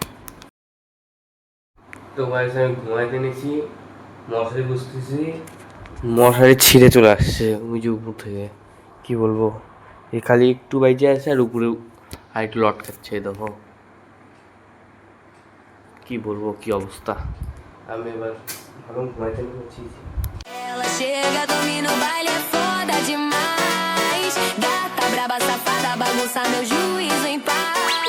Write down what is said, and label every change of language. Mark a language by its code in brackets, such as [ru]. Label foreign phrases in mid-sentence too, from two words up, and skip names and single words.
[bn] তো গাইস আমি ঘুমাইতে নিয়েছি, মশারি বুঝতেছি, মশারি ছিঁড়ে চলে আসছে ওই যে উপর থেকে। কি বলবো, এই খালি একটু বাইজে আছে আর উপরে আর একটু লটকাচ্ছে, দেখো কি বলবো কি অবস্থা। আমি এবার ভালো ঘুমাইতে নিয়েছি। [pt] Ela chega, domina o baile, é foda demais. Gata braba, safada, bagunça meu juízo em paz.